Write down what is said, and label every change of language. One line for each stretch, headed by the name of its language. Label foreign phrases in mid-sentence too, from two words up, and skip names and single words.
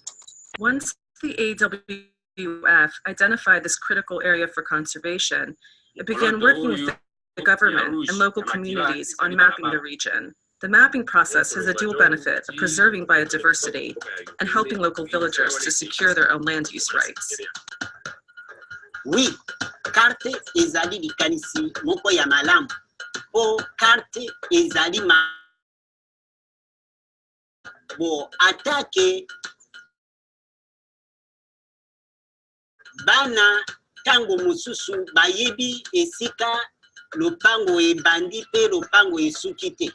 English: Once the AWF identified this critical area for conservation, it began working with the government and local communities on mapping the region. The mapping process has a dual benefit of preserving biodiversity and helping local villagers to secure their own land use rights.
Lingala: Oui, carte ezali likanisi moko ya malamu. Po carte ezali bo atake bana tango mususu bayebi esika lopango ebandi pe lopango esuki te.